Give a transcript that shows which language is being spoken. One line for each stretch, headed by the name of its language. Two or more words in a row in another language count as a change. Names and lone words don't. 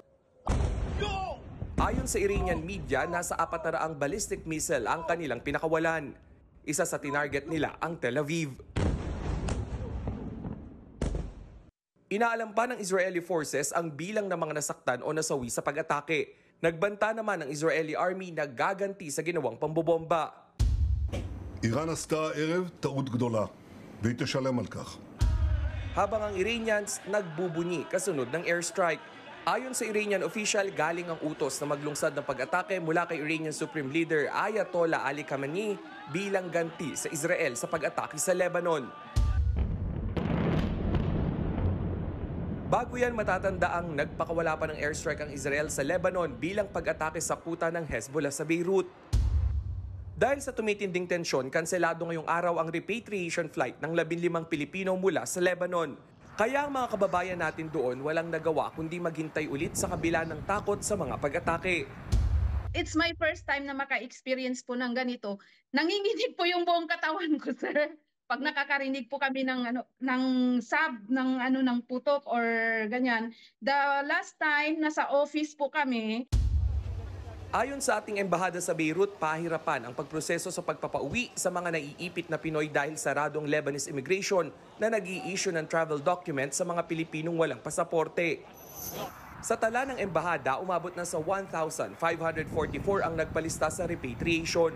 Filipino: Ayon sa Iranian media, nasa 400
English: ballistic missile
Filipino: ang kanilang pinakawalan. Isa sa tinarget nila ang Tel Aviv. Inaalam pa ng
English: Israeli forces
Filipino: ang bilang ng mga nasaktan o nasawi sa pag-atake. Nagbanta naman ang Israeli Army na gaganti sa ginawang pambobomba.
Hebrew: איראן עשתה הערב טעות גדולה, והיא תשלם על כך.
Filipino: Habang ang Iranians nagbubunyi kasunod ng airstrike. Ayon sa
English: Iranian official,
Filipino: galing ang utos na maglungsad ng pag-atake mula kay Iranian Supreme Leader Ayatollah Ali Khamenei bilang ganti sa Israel sa pag-atake sa Lebanon. Bago yan, matatanda ang nagpakawala pa ng airstrike ang Israel sa Lebanon bilang pag-atake sa kuta ng Hezbollah sa Beirut. Dahil sa tumitinding tensyon, kanselado ngayong araw ang
English: repatriation flight
Filipino: ng 15 Pilipino mula sa Lebanon. Kaya ang mga kababayan natin doon walang nagawa kundi maghintay ulit sa kabila ng takot sa mga pag-atake.
English: It's my first time
Filipino: na maka-experience po ng ganito. Nanginginig po yung buong katawan ko, sir. Pag nakakarinig po kami ng ng putok or ganyan.
English: The last time
Filipino: nasa office po kami. Ayon sa ating embahada sa Beirut, pahirapan ang pagproseso sa pagpapauwi sa mga naiipit na Pinoy dahil saradong
English: Lebanese immigration
Filipino: na nag-i-issue ng
English: travel document
Filipino: sa mga Pilipinong walang pasaporte. Sa tala ng embahada, umabot na sa 1,544 ang nagpalista sa repatriation.